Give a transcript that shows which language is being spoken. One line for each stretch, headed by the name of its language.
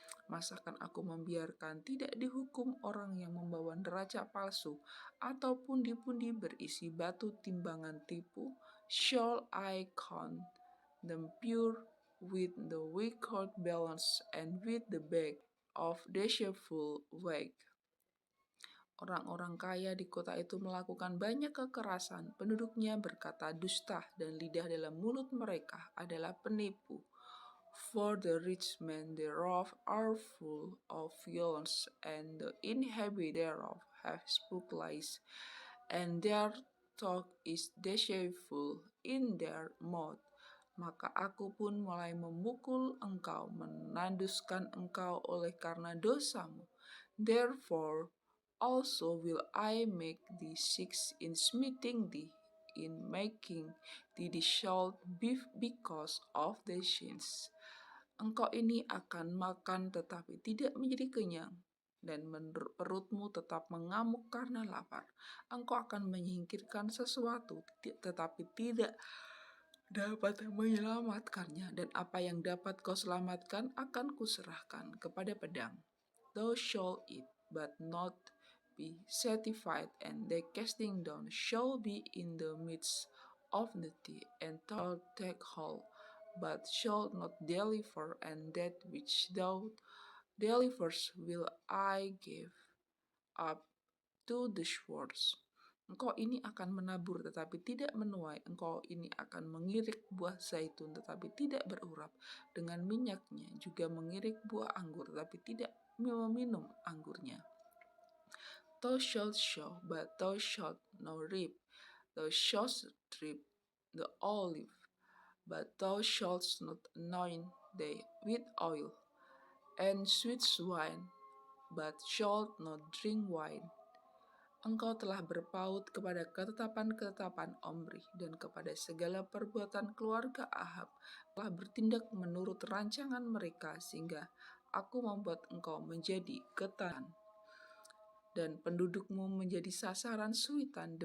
Indonesian: Masakan aku membiarkan tidak dihukum orang yang membawa neraca palsu, ataupun pundi-pundi berisi batu timbangan tipu?
English: Shall I count them pure with the wicked balance and with the bag of deceitful wag.
Indonesian: Orang-orang kaya di kota itu melakukan banyak kekerasan. Penduduknya berkata dusta dan lidah dalam mulut mereka adalah penipu.
English: For the rich men thereof are full of violence, and the inhabitants thereof have spoke lies, and their talk is deceitful in their mouth.
Indonesian: Maka aku pun mulai memukul engkau, menanduskan engkau oleh karena dosamu.
English: Therefore also will I make thee sick in smiting thee, in making thee desolate because of thy sins.
Indonesian: Engkau ini akan makan tetapi tidak menjadi kenyang, dan perutmu tetap mengamuk karena lapar. Engkau akan menyingkirkan sesuatu tetapi tidak dapat menyelamatkannya, dan apa yang dapat kau selamatkan akan kuserahkan kepada pedang.
English: Thou shalt eat, but not be satisfied, and thy casting down shall be in the midst of thee, and thou take hold, but shalt not deliver, and that which thou deliverest will I give up to the swords.
Indonesian: Engkau ini akan menabur tetapi tidak menuai, engkau ini akan mengirik buah zaitun tetapi tidak berurap, dengan minyaknya juga mengirik buah anggur tetapi tidak meminum anggurnya.
English: Thou shalt sow, but thou shalt not reap. Thou shalt reap the olive, but thou shalt not anoint thee with oil, and sweet wine, but shalt not drink wine.
Indonesian: Engkau telah berpaut kepada ketetapan-ketetapan Omri dan kepada segala perbuatan keluarga Ahab, telah bertindak menurut rancangan mereka, sehingga aku membuat engkau menjadi ketan dan pendudukmu menjadi sasaran suitan.